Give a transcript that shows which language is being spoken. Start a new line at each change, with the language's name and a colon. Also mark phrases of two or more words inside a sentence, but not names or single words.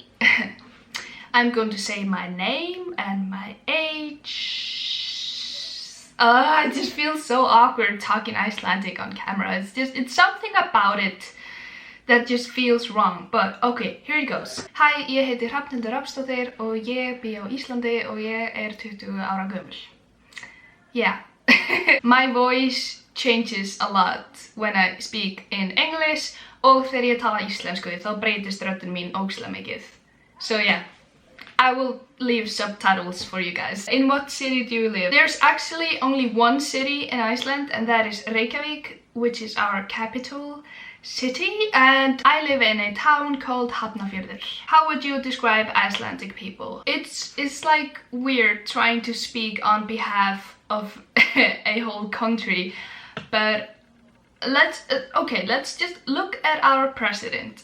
English: I'm going to say my name and my age. It just feels so awkward talking Icelandic on camera. It's something about it that just feels wrong, but okay, here it goes. Hi,
Icelandic: ég heiti Hrafnhildur Rafnsdóttir og ég bý á Íslandi og ég 20 ára gömul.
English: Yeah. My voice changes a lot when I speak in English,
Icelandic: og þegar ég tala íslensku þá breytist röddin mín ógeðslega mikið.
English: So yeah, I will leave subtitles for you guys. In what city do you live? There's actually only one city in Iceland, and that is Reykjavik, which is our capital city, and I live in a town called Hafnarfjörður. How would you describe Icelandic people? It's like weird trying to speak on behalf of a whole country, but let's just look at our president.